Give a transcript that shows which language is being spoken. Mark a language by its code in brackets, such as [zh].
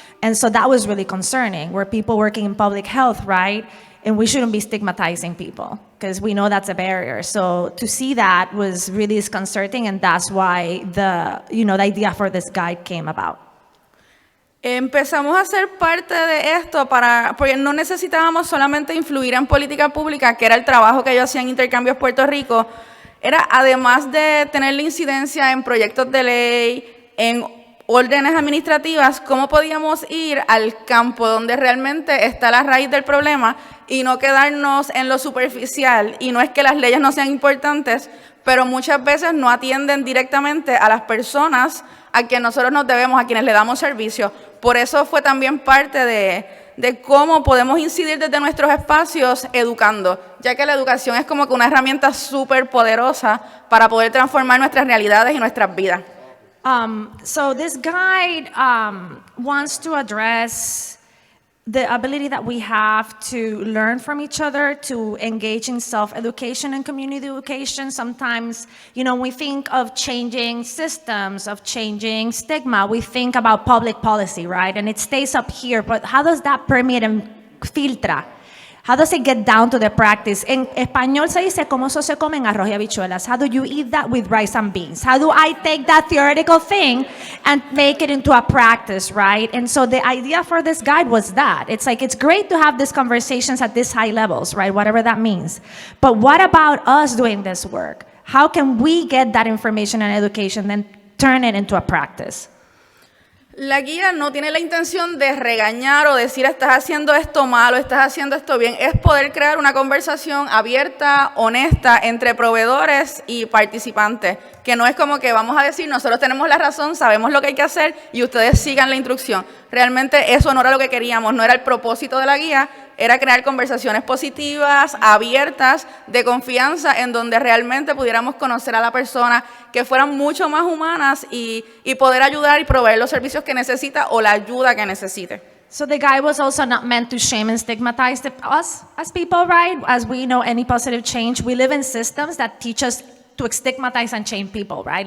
[en] And so that was really concerning. We're people working in public health, right? And we shouldn't be stigmatizing people because we know that's a barrier. So to see that was really disconcerting, and that's why the idea for this guide came about. [es] Empezamos a ser parte de esto porque no necesitábamos solamente influir en política pública, que era el trabajo que yo hacía en Intercambios Puerto Rico, era además de tener la incidencia en proyectos de ley, en órdenes administrativas, cómo podíamos ir al campo donde realmente está la raíz del problema y no quedarnos en lo superficial. Y no es que las leyes no sean importantes, pero muchas veces no atienden directamente a las personas a quienes nosotros nos debemos, a quienes le damos servicio. Por eso fue también parte de cómo podemos incidir desde nuestros espacios educando, ya que la educación es como que una herramienta súper poderosa para poder transformar nuestras realidades y nuestras vidas. [en] So this guide wants to address the ability that we have to learn from each other, to engage in self-education and community education. Sometimes, when we think of changing systems, of changing stigma, we think about public policy, right? And it stays up here, but how does that permeate and filtra? How does it get down to the practice? [es] En español se dice, ¿cómo se comen arroz y habichuelas? [en] How do you eat that with rice and beans? How do I take that theoretical thing and make it into a practice, right? And so the idea for this guide was that. It's like, it's great to have these conversations at these high levels, right? Whatever that means. But what about us doing this work? How can we get that information and education, then turn it into a practice? [es] La guía no tiene la intención de regañar o decir estás haciendo esto mal o estás haciendo esto bien. Es poder crear una conversación abierta, honesta, entre proveedores y participantes. Que no es como que vamos a decir nosotros tenemos la razón, sabemos lo que hay que hacer y ustedes sigan la instrucción. Realmente eso no era lo que queríamos, no era el propósito de la guía. Era crear conversaciones positivas, abiertas, de confianza, en donde realmente pudiéramos conocer a la persona, que fueran mucho más humanas y poder ayudar y proveer los servicios que necesita o la ayuda que necesite. [en] So the guide was also not meant to shame and stigmatize us as people, right? As we know, any positive change, we live in systems that teach us to stigmatize and shame people, right?